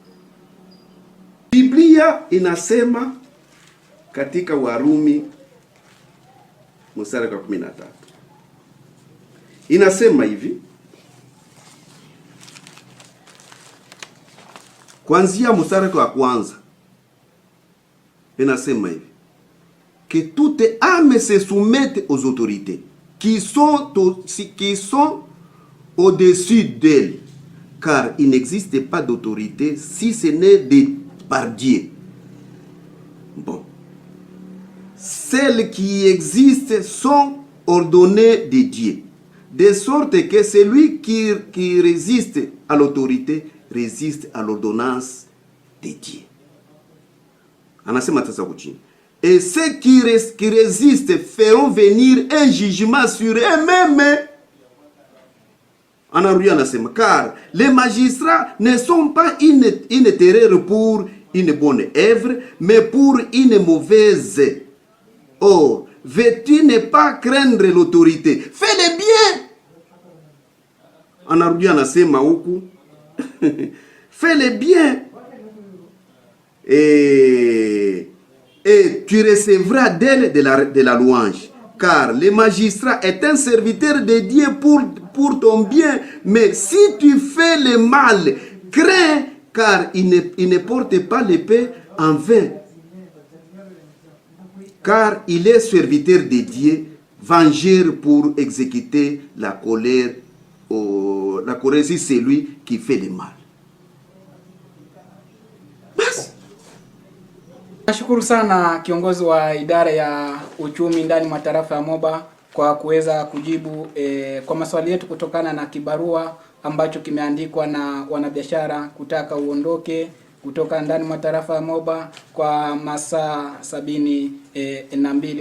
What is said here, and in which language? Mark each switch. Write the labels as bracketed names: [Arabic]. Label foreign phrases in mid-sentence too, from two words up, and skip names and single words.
[Swahili] Biblia inasema katika Warumi mstari wa 13 inasema hivi, kuanzia mstari wa kwanza inasema hivi [French] que toute âme se soumette aux autorités qui sont au-dessus d'elle, car il n'existe pas d'autorité si ce n'est par Dieu. Bon. Celles qui existent sont ordonnées de Dieu, de sorte que celui qui résiste à l'autorité résiste à l'ordonnance de Dieu. [Swahili] Anasema tasa kuchini. [French] Et ceux qui résistent feront venir un jugement sur eux-mêmes. [Swahili] Anarudia anasema, [French] car les magistrats ne sont pas une terreur pour une bonne œuvre, mais pour une mauvaise. Or, veux-tu ne pas craindre l'autorité? Fais le bien. [Swahili] Anarudia anasema huku, [French] fais le bien. Et tu recevras d'elle de la louange. Car le magistrat est un serviteur de Dieu pour ton bien. Mais si tu fais le mal, crains, car il ne porte pas l'épée en vain. Car il est serviteur de Dieu, vengeur pour exécuter la colère sur celui qui fait le mal. [Swahili] Nashukuru sana kiongozi wa idara ya uchumi ndani mwa tarafa ya Moba kwa kuweza kujibu kwa maswali yetu kutokana na kibarua ambacho kimeandikwa na wanabiashara kutaka uondoke kutoka ndani mwa tarafa ya Moba kwa masaa 72.